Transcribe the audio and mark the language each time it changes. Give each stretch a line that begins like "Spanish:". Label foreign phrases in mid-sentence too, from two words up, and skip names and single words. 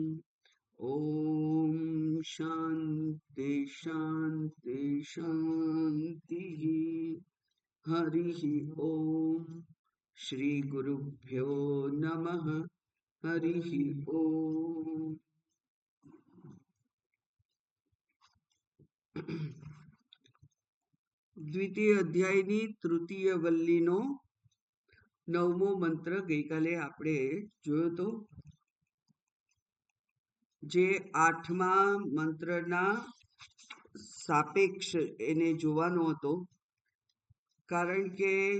Sanskrit: ॐ शान्ति शान्ति शान्तिः। हरिः ॐ श्रीगुरुभ्यो नमः। हरिः ॐ।
Gujarati: દ્વિતીય અધ્યાયની તૃતીય વલ્લીનો 9મો મંત્ર ગઈકાલે આપણે જોયો તો, જે 8મા મંત્રના સાપેક્ષ એને જોવાનો હતો, કારણ કે